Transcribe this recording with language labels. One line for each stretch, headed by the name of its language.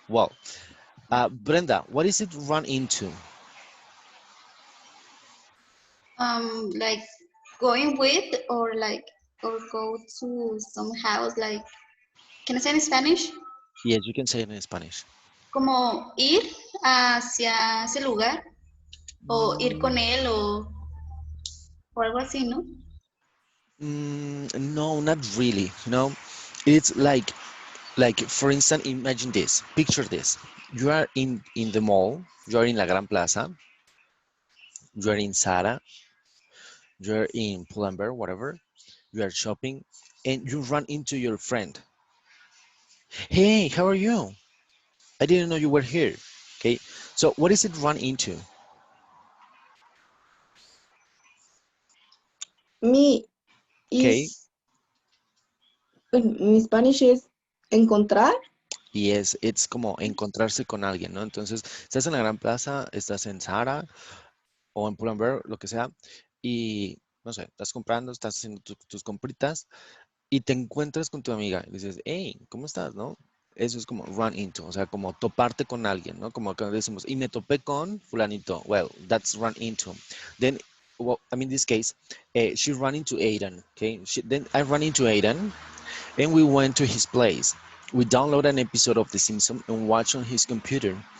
English: Well, Brenda, what is it run into? Like going with or like or go to some house like can I say in Spanish? Yes, you can say it in Spanish.
Spanish: Como ir hacia ese lugar o ir con él o algo así, ¿no?
English: No, not really. No, it's like for instance, imagine this. Picture this. You are in the mall. You are in La Gran Plaza. You are in Zara. You are in Pull&Bear, whatever. You are shopping, and you run into your friend. Hey, how are you? I didn't know you were here. Okay, so what is it run into? Me Okay, is, mi Spanish is encontrar.
Spanish: yes, it's como encontrarse con alguien, ¿no? Entonces, estás en la Gran Plaza, estás en Zara o en Pull&Bear, lo que sea, y no sé, estás comprando, estás haciendo tus compritas y te encuentras con tu amiga y dices, hey, ¿cómo estás? ¿No? Eso es como run into, o sea, como toparte con alguien, ¿no? Como acá decimos, y me topé con fulanito.
English: Well, that's run into. Then, well, I mean, in this case, she ran into Aidan, okay? Then I ran into Aidan and we went to his place. We downloaded an episode of The Simpsons and watched on his computer.